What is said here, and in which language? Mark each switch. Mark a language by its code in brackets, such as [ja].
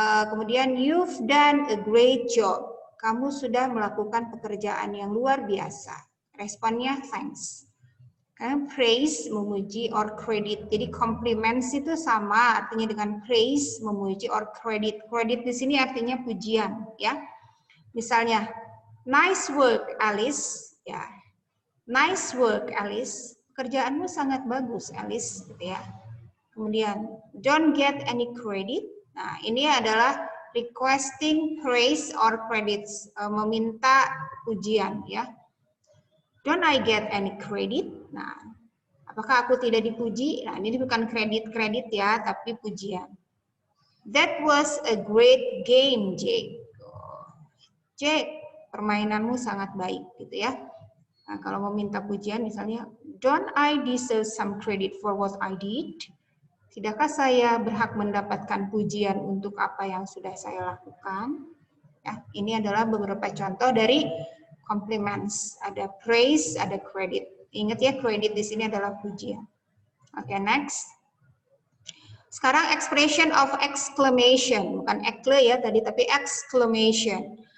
[en] Kemudian you've done a great job. [id] Kamu sudah melakukan pekerjaan yang luar biasa. [en] Responnya thanks. Praise, memuji, or credit. [id] Jadi compliments itu sama artinya dengan praise, memuji, or credit. Credit di sini artinya pujian, ya. Misalnya, [en] nice work, [id] Alice. [en] Ya, nice work, Alice. [id] Pekerjaanmu sangat bagus, Alice, gitu ya. [en] Kemudian, don't get any credit. [id] Nah, ini adalah [en] requesting praise or credits, [id] meminta pujian, ya. [en] Don't I get any credit? [id] Nah, apakah aku tidak dipuji? Nah, ini bukan kredit ya, tapi pujian. [en] That was a great game, Jake. Jake, [id] permainanmu sangat baik, gitu ya. Nah, kalau meminta pujian, misalnya, [en] don't I deserve some credit for what I did? [id] Tidakkah saya berhak mendapatkan pujian untuk apa yang sudah saya lakukan? Ya, ini adalah beberapa contoh dari compliments. Ada praise, ada credit. Ingat ya, credit di sini adalah pujian. Oke, next. Sekarang expression of exclamation, bukan ekle ya tadi, tapi exclamation.